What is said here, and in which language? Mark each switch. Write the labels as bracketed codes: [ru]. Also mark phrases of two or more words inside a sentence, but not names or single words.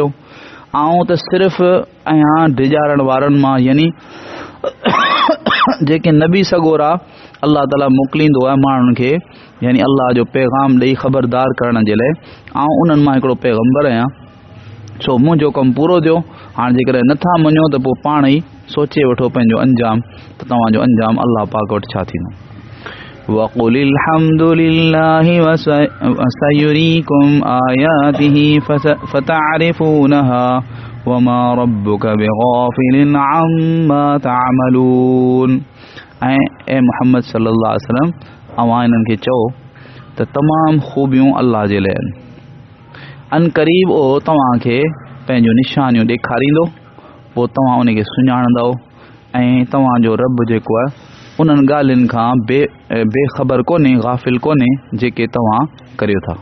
[sd] आउं त सिर्फ़ु आहियां डिॼारण वारनि मां, यानी जेके नबी सगोरा अल्लाह ताला मोकिलींदो आहे माण्हुनि खे, यानी अल्लाह जो पैगाम ॾेई ख़बरदार करण जे लाइ। आउं उन्हनि मां हिकिड़ो पैगंबर आहियां। सो मुंहिंजो कमु पूरो थियो। हाणे जेकॾहिं नथा मञो त पोइ पाण ई सोचे वठो पंहिंजो अंजाम, त तव्हांजो अंजाम अल्लाह पाक वटि छा थींदो। [ar] وَقُلِ الْحَمْدُ لِلَّهِ وَسَيُرِيكُمْ آيَاتِهِ فَتَعْرِفُونَهَا وَمَا رَبُّكَ بِغَافِلٍ عَمَّا تَعْمَلُونَ। [sd] ऐं मुहम्मद [ar] صلى الله عليه وسلم [sd] अवां इन्हनि खे चओ त तमामु ख़ूबियूं अल्लाह जे लाइ आहिनि। अन क़रीब उहो तव्हांखे पंहिंजो निशानियूं ॾेखारींदो, पोइ तव्हां उनखे सुञाणंदव ऐं तव्हांजो रब जेको आहे उन्हनि ॻाल्हियुनि खां बेख़बर कोन्हे, गाफ़िल कोन्हे जेके तव्हां करियो था।